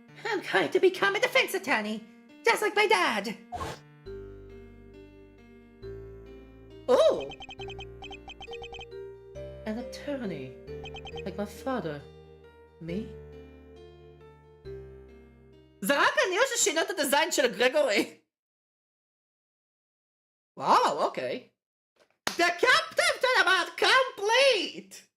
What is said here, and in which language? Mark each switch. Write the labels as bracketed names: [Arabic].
[English] I'm going to become a defense attorney, just like my dad. Oh! An attorney, like my father. Me? [Hebrew] זה רק אני או ששינו את הדיזיין של גרגורי? וואו, אוקיי. [English] The captive tournament complete!